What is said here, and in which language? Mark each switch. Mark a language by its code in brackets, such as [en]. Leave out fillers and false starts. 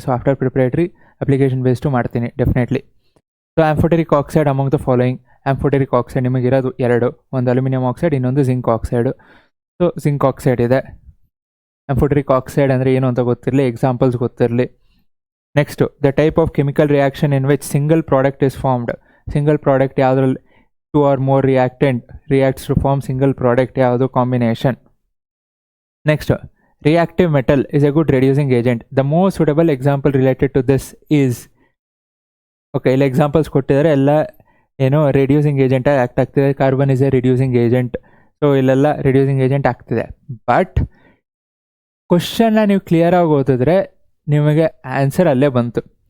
[en] So after preparatory application based ಮಾಡ್ತೀನಿ definitely. So amphoteric oxide among the following. [kn] Amphoteric oxide ನಿಮಗಿರೋದು 2, ಒಂದು aluminium oxide, ಇನ್ನೊಂದು zinc oxide. So zinc oxide ಇದೆ. Amphoteric oxide ಅಂದರೆ ಏನು ಅಂತ ಗೊತ್ತಿರಲಿ, ಎಕ್ಸಾಂಪಲ್ಸ್ ಗೊತ್ತಿರಲಿ. [en] Next the type of chemical reaction in which single product is formed. Single product ಯಾವುದ್ರಲ್ಲಿ 2 or more reactant reacts to form single product ಯಾವುದು? Combination. Next, reactive metal is a good reducing agent. The most suitable example related to this is, okay, [kn] ಇಲ್ಲಿ examples ಕೊಟ್ಟಿದ್ದಾರೆ, ಎಲ್ಲ ಏನೋ reducing agent act ಆಗ್ತಿದೆ. [en] Carbon is a reducing agent. So [kn] ಇಲ್ಲೆಲ್ಲ reducing agent ಆಗ್ತಿದೆ. But ಕ್ವಶನ್ನ ನೀವು clear ಆಗಿ ಓದಿದ್ರೆ ನಿಮಗೆ ಆನ್ಸರ್ ಅಲ್ಲೇ ಬಂತು.